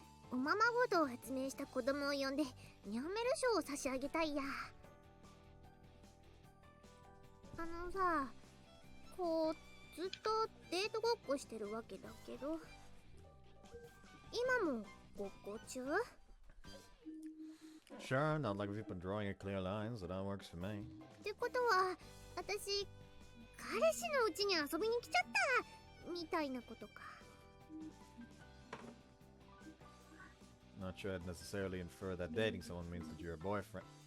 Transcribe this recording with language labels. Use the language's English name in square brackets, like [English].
[Japanese] おままごとを発明した子供を呼んでニャンメル賞を差し上げたいや。あのさ、こうずっとデートごっこしてるわけだけど、今もごっこ中？ [English] Sure, not like we've been drawing a clear line, so that works for me. [Japanese] ってことは、私彼氏のうちに遊びに来ちゃったみたいなことか。 [English] Not sure I'd necessarily infer that dating someone means that you're a boyfriend.